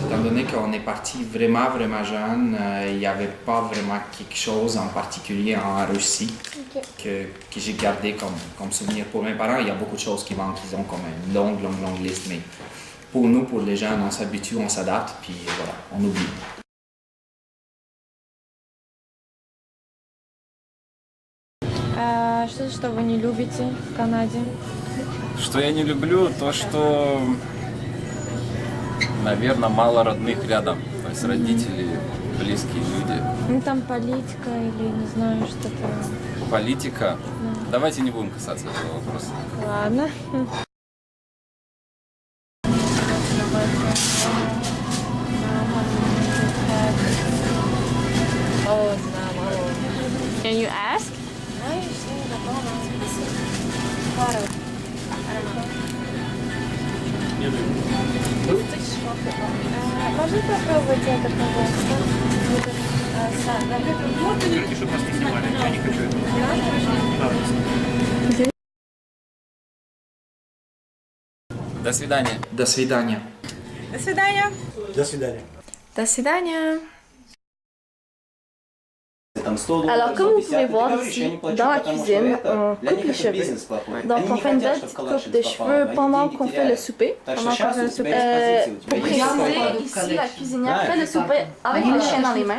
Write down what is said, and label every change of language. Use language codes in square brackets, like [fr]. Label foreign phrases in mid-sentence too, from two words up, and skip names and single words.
[fr] Étant donné qu'on est parti vraiment, vraiment jeune, il n'y avait pas vraiment quelque chose en particulier en Russie que j'ai gardé comme souvenir. Pour mes parents, il y a beaucoup de choses qui manquent. Ils ont comme une longue liste. Mais pour nous, pour les jeunes, on s'habitue, on s'adapte, puis voilà, on oublie. [ru] Что вы не любите в Канаде? Что я не люблю, то что, наверное, мало родных рядом. То есть родители, близкие люди. Ну там политика или не знаю, что-то... Политика? Давайте не будем касаться этого вопроса. Ладно. [en] Can you ask? [ru] Можно попробовать это, пожалуйста? Чтобы нас не снимали, я не хочу этого. До свидания. До свидания. До свидания. До свидания. До свидания. [fr] Alors, comme vous pouvez voir ici, dans la cuisine, on coupe les cheveux. Donc, on fait une belle petite coupe de cheveux pendant qu'on fait le souper. Pour préciser, ici, la cuisinière fait le souper avec le chien dans les mains.